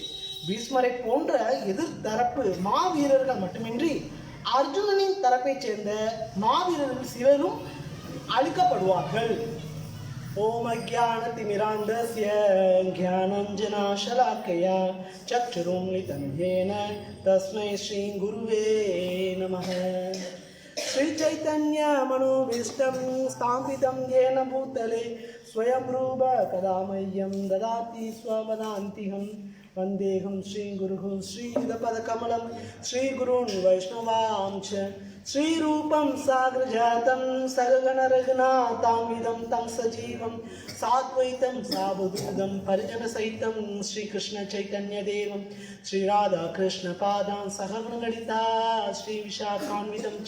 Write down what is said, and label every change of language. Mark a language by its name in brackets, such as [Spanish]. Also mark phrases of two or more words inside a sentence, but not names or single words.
[Tamil] பீஷ்மரை போன்ற எதிர்த்தரப்பு மாவீரர்கள் மட்டுமின்றி அர்ஜுனனின் தரப்பை சேர்ந்த மாவீரர்கள் சிலரும் அழிக்கப்படுவார்கள். [Sanskrit] ओम् अज्ञानतिमिरान्धस्य ज्ञानाञ्जनशलाकया चक्षुरुन्मीलितं येन तस्मै श्रीगुरवे नमः. श्री चैतन्य मनोभीष्टं स्थापितं येन भूतले स्वयं रूप कदा मह्यं ददाति स्वपदान्तिकं वन्देऽहं श्रीगुरुः श्रीयुतपदकमलं श्रीगुरून् वैष्णवांश्च श्रीरूपं साग्रजातं सगगणरघुनाथान्वितं तं सजीवं साद्वैतं सावधूतं परिजनसहितं श्रीकृष्णचैतन्यदेवं श्रीराधाकृष्णपादान् सहगणललिता श्रीविशाखान्वितं च.